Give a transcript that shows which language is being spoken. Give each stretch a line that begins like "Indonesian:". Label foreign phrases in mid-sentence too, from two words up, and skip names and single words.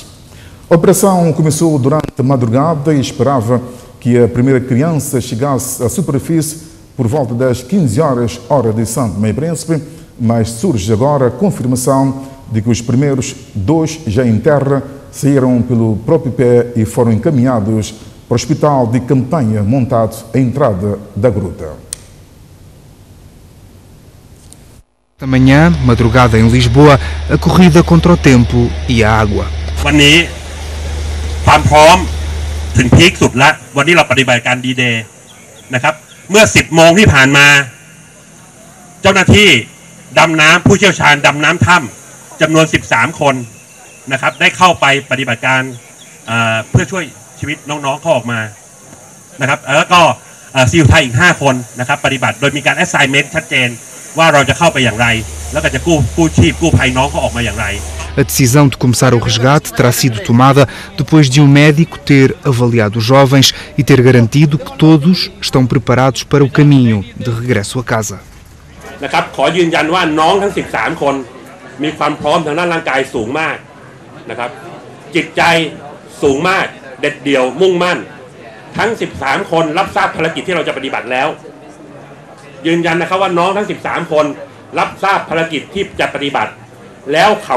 Portuguese: A operação começou durante a madrugada e esperava que a primeira criança chegasse à superfície por volta das 15 horas, hora de Santo Tomé e Príncipe, mas surge agora a confirmação de que os primeiros 2 já em terra saíram pelo próprio pé e foram encaminhados para o hospital de campanha montado à entrada da gruta. Amanhã, madrugada em Lisboa, a corrida contra o tempo e a água.
Thai: วันนี้ความพร้อมถึงพีคสุดละวันนี้เราปฏิบัติการดีเดย์นะครับเมื่อ10 โมงที่ผ่านมาเจ้าหน้าที่ดำน้ำผู้เชี่ยวชาญดำน้ำถ้ำจำนวน13 คนนะครับได้เข้าไปปฏิบัติการเพื่อช่วยชีวิตน้องๆเขาออกมานะครับแล้วก็ซีลไทยอีก5 คนนะครับปฏิบัติโดยมีการ assignment ชัดเจนว่าเราจะเข้าไปอย่างไรแล้วก็จะกู้ชีพกู้ภัยน้องเขาออกมาอย่างไร
Portuguese: A decisão de começar o resgate terá sido tomada depois de um médico ter avaliado os jovens e ter garantido que todos estão preparados para o caminho de regresso a casa.
Thai: นะครับขอยืนยันว่าน้องทั้ง13 คนมีความพร้อมทางด้านร่างกายสูงมากนะครับจิตใจสูงมากเด็ดเดี่ยวมุ่งมั่นทั้ง13 คนรับ ทราบภารกิจที่เราจะปฏิบัติแล้วยืนยันนะครับว่าน้องทั้ง13 คนรับทราบภารกิจที่จะปฏิบัติแล้วเขา